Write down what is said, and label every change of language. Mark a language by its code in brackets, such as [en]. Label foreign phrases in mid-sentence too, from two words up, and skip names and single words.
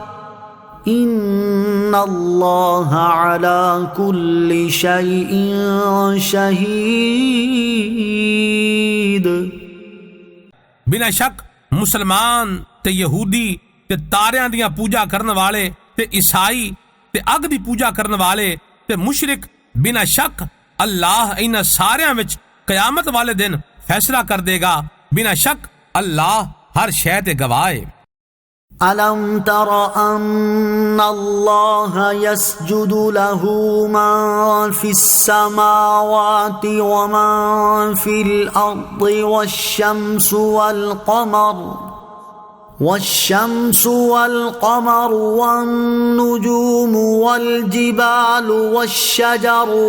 [ar] إن الله على كل شيء شهيد। [pa] ਬਿਨਾਂ ਸ਼ੱਕ ਮੁਸਲਮਾਨ ਤੇ ਯਹੂਦੀ ਤੇ ਤਾਰਿਆਂ ਦੀਆਂ ਪੂਜਾ ਕਰਨ ਵਾਲੇ ਤੇ ਈਸਾਈ ਤੇ ਅੱਗ ਦੀ ਪੂਜਾ ਕਰਨ ਵਾਲੇ ਤੇ ਮੁਸ਼ਰਿਕ ਬਿਨਾਂ ਸ਼ੱਕ ਅੱਲਾਹ ਇਹਨਾਂ ਸਾਰਿਆਂ ਵਿੱਚ ਕਿਆਮਤ ਵਾਲੇ ਦਿਨ ਫੈਸਲਾ ਕਰ ਦੇਗਾ। ਬਿਨਾਂ ਸ਼ੱਕ ਅੱਲਾਹ ਹਰ ਸ਼ੈ ਤੇ ਗਵਾਹ ਹੈ। [ar] ألم تر أن الله يسجد له من في السماوات ومن في الأرض والشمس والقمر والنجوم والجبال والشجر